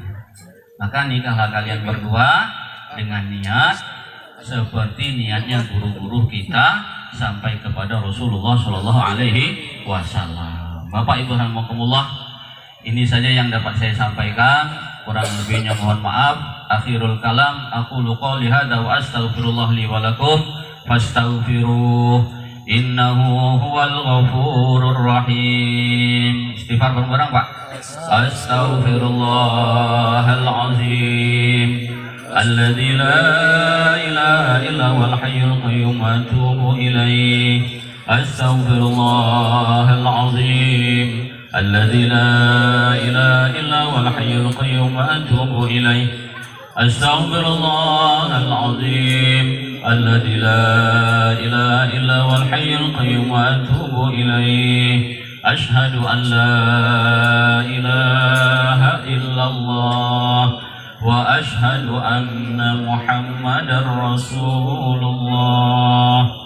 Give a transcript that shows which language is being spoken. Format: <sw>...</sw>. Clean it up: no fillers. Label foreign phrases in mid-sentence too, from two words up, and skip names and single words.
<id>Maka nikahlah kalian berdua dengan niat seperti niatnya guru-guru kita sampai kepada Rasulullah</id> <ar>صلى الله عليه وسلم.</ar> <id>Bapak Ibu rahimakumullah, Ini saja yang dapat saya sampaikan, kurang lebihnya mohon maaf.</id> <ar>آخر الكلام، أقول قولي هذا وأستغفر الله لي ولكم فاستغفروه إنه هو الغفور الرحيم.</ar> <jv>Istighfar bareng-bareng Pak.</jv> <ar>أستغفر الله العظيم الذي لا إله إلا هو الحي القيوم وأتوب إليه. أستغفر الله العظيم الذي لا إله إلا هو الحي القيوم وأتوب إليه أستغفر الله العظيم الذي لا إله إلا هو الحي القيوم وأتوب إليه أشهد أن لا إله إلا الله وأشهد أن محمدا رسول الله.</ar>